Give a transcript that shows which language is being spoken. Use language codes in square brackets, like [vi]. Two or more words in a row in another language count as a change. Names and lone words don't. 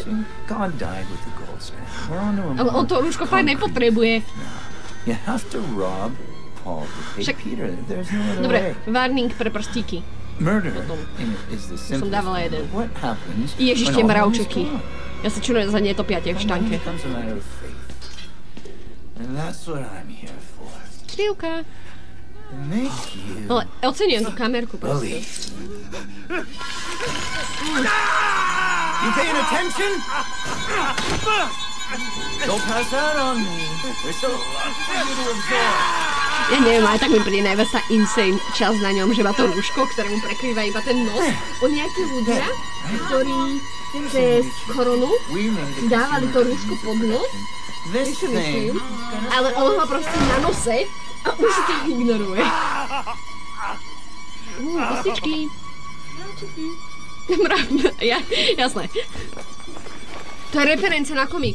[en] God died with the gold standard. We're on to a [sk] ale on [en] more [sk] to rúško fakt nepotrebuje. [en] You have to rob Paul to pay [sk] Však- [en] Peter. There's no other [sk] Dobre, [en] way. [sk] warning pre prstíky. [en] Murder [sk] Potom. [en] is the [sk] Som [en] simplest [sk] dávala [en] thing, [sk] jeden. [en] but what happens [sk] Ježiš, [en] when [sk] tie [en] all is [sk] mravčeky. [en] gone? [sk] Ja sa čudujem, že sa netopia tie v štanke. [en] Sometimes it becomes a matter of faith. And that's what I'm here for. [sk] Krivka. [en] To make you [sk] Ale oceňujem tú kamerku proste. [en] believe. You paying attention? Don't pass out on me. There's so much for you to absorb. [sk] Ja neviem, aj tak mi príde najviac tá insane časť na ňom, že má to rúško, ktoré mu prekrýva iba ten nos. O nejakí ľudia, ktorí cez koronu [en] We made it. [sk] dávali to rúško pod nos, [en] This [sk] čo myslím, [en] thing. [sk] ale on má proste na nose a už to ignoruje. Kostičky. Ja, jasné. To je referencia na komiks.